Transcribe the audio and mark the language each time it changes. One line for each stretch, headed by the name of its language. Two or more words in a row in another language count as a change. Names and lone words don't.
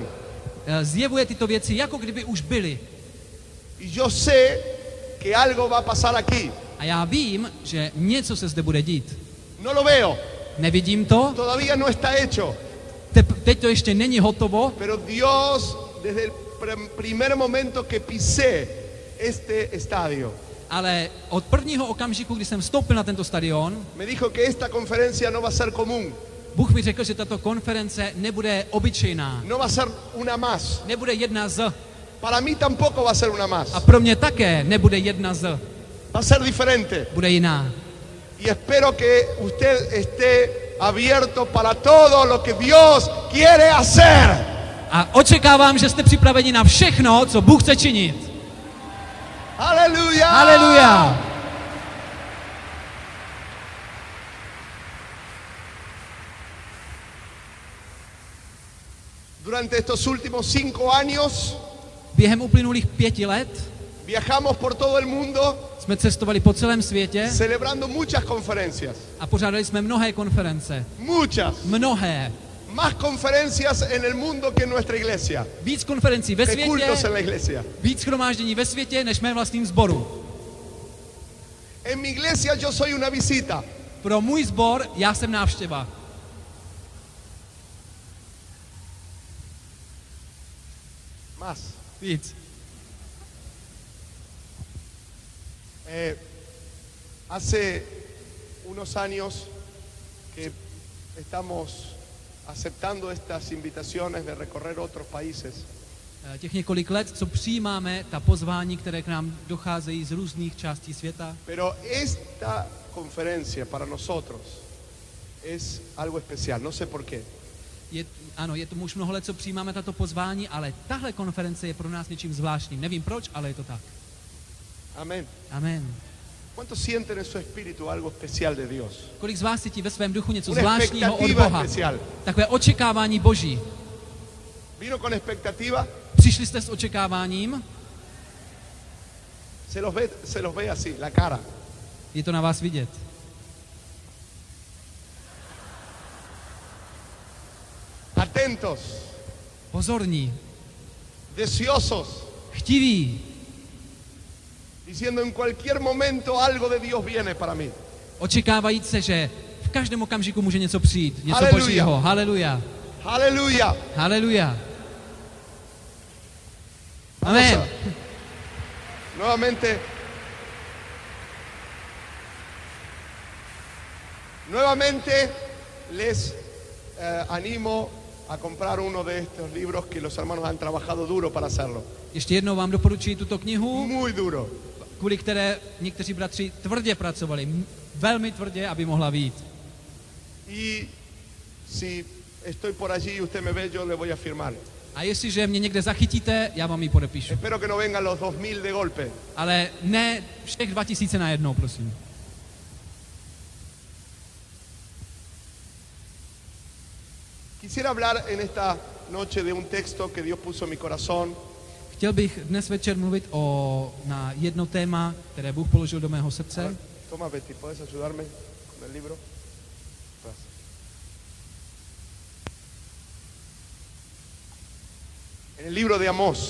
Czech: zjevuje tyto věci, jako kdyby už byly.
Spanish: Y yo sé que algo va a pasar aquí.
Czech: A já vím, že něco se zde bude dít.
Spanish: No lo veo,
Czech: Nevidím to,
Spanish: todavía no está hecho,
Czech: teď to ještě není hotovo,
Spanish: pero Dios desde el primer momento que pisé este estadio
Czech: ale od prvního okamžiku, kdy jsem vstoupil na tento stadion,
Spanish: me dijo que esta conferencia no va a ser común,
Czech: Bůh mi řekl, že tato konference nebude obyčejná,
Spanish: no va a ser una más.
Czech: nebude jedna z.
Spanish: Para mí tampoco va a ser una más.
Czech: A pro mě také nebude jedna z.
Spanish: Va a ser diferente.
Czech: Bude jiná.
Spanish: Y espero que usted esté abierto para todo lo que Dios quiere hacer.
Czech: A očekávám, že jste připraveni na všechno, co Bůh chce činit.
Spanish: Aleluya.
Czech: Haleluja.
Spanish: Durante estos últimos 5 años
Czech: Během uplynulých 5 let
Spanish: viajamos por todo el mundo
Czech: jsme cestovali po celém světě
Spanish: celebrando muchas conferencias.
Czech: a pořádali jsme mnohé konference.
Spanish: Muchas.
Czech: Mnohé.
Spanish: Más conferencias en el mundo que en nuestra iglesia.
Czech: Víc konferencí ve
Spanish: Que
Czech: světě,
Spanish: cultos en la iglesia.
Czech: víc shromáždění ve světě, než mé vlastním sboru.
Spanish: En mi iglesia yo soy una visita.
Czech: Pro můj sbor já jsem návštěva.
Spanish: Más.
Czech: Víc.
Spanish: Hace unos años que estamos aceptando estas invitaciones de recorrer otros países.
Czech: těch několik let, co přijímáme ta pozvání, které k nám docházejí z různých částí světa.
Spanish: Pero esta conferencia para nosotros es algo especial, no sé por qué.
Czech: Ano, je to už mnoho let, co přijímáme tato pozvání, ale tahle konference je pro nás něčím zvláštním. Nevím proč, ale je to tak.
Spanish: Amén.
Czech: Amen.
Spanish: ¿Cuántos sienten en su espíritu algo especial de Dios?
Czech: Kolik z vás cítí ve svém duchu něco
Spanish: Una
Czech: zvláštního od
Spanish: expectativa
Czech: Boha?
Spanish: especial.
Czech: Takové očekávání Boží.
Spanish: ¿Vino con expectativa?
Czech: Přišli jste s očekáváním?
Spanish: Se los ve así, la cara.
Czech: Je to na vás vidět.
Spanish: Atentos,
Czech: Pozorní,
Spanish: deseosos,
Czech: chtiví,
Spanish: diciendo en cualquier momento algo de Dios viene para mí.
Czech: očekávající, že v každém okamžiku může něco přijít, něco Haleluja. Božího. Haleluja.
Spanish: Aleluya.
Czech: Haleluja.
Spanish: Vamos
Czech: Amen.
Spanish: a- Nuevamente les animo a comprar uno de estos libros que los hermanos han trabajado duro para hacerlo.
Czech: Ještě jednou vám doporučuji tuto knihu,
Spanish: Muy duro.
Czech: kvůli které někteří bratři tvrdě pracovali. Velmi tvrdě, aby mohla vyjít.
Spanish: Y si estoy por allí y usted me ve, yo le voy a firmar.
Czech: A jestliže mě někde zachytíte, já vám ji podepíšu.
Spanish: Espero que no vengan los 2000 de golpe.
Czech: Ale ne všech 2000 najednou, prosím.
Spanish: Quisiera hablar en esta noche de un texto que Dios puso en mi corazón.
Czech: Chtěl bych dnes večer mluvit na jedno téma, které Bůh položil do mého srdce.
Spanish: Toma, Betty, ¿puedes ayudarme con el libro? Gracias. En el libro de Amós,